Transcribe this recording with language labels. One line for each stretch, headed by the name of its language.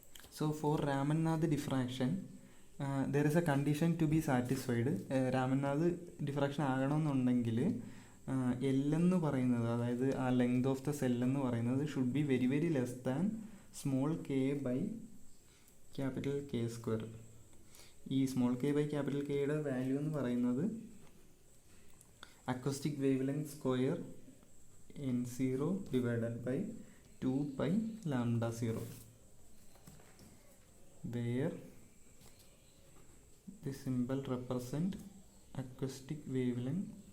English: So for Raman-Nath diffraction, there is a condition to be satisfied.
Malayalam: Raman-Nath diffraction ആകണമെന്നുണ്ടെങ്കിൽ L എന്ന് പറയുന്നത്, അതായത് ആ length of the cell എന്ന് പറയുന്നത്
English: Should be very very less than small k by capital k square.
Malayalam: ഈ small K by capital കെയുടെ value എന്ന് പറയുന്നത് acoustic wave length square N0 divided by 2π λ0,
English: where the symbol represent acoustic wavelength